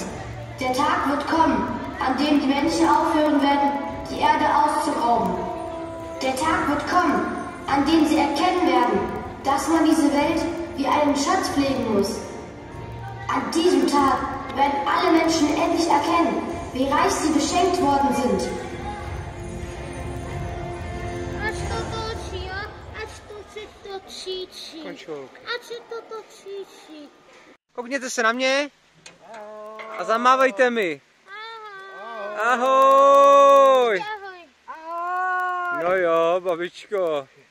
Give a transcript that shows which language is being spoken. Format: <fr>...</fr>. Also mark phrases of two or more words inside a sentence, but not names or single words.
<de>Der Tag wird kommen, an dem die Menschen aufhören werden, die Erde auszurauben. Der Tag wird kommen, an dem sie erkennen werden, dass man diese Welt wie einen Schatz pflegen muss. An diesem Tag werden alle Menschen endlich erkennen, wie reich sie beschenkt worden sind.</de> <cs>Koukněte se na mě a zamávejte mi. Ahoj. No jo, babičko.</cs>